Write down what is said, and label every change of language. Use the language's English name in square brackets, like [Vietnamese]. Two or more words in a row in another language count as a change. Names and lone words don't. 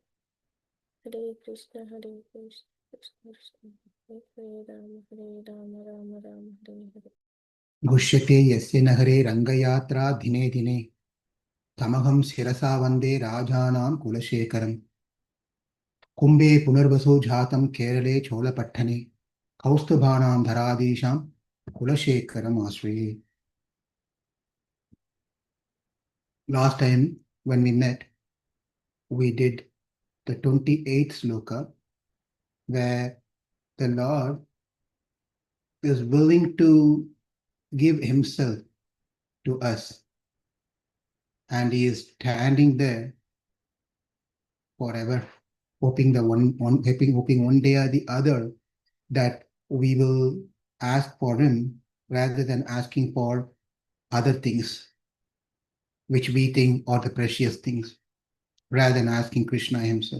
[Sanskrit] Hare Krishna Krishna Krishna Hare Rama Rama Hare Hare. Gushyate yasya nagare rangayatra dhine dhine tamaham sirasa vande rajanam kulashekaram kumbe punarvaso jhatam kerale cholapattane kaustubhanam dharadisham kulashekaram asriye. [English] Last time when we met, we did the 28th Śloka, where the Lord is willing to give himself to us, and he is standing there forever, hoping one day or the other that we will ask for him rather than asking for other things which we think are the precious things, rather than asking Krishna himself.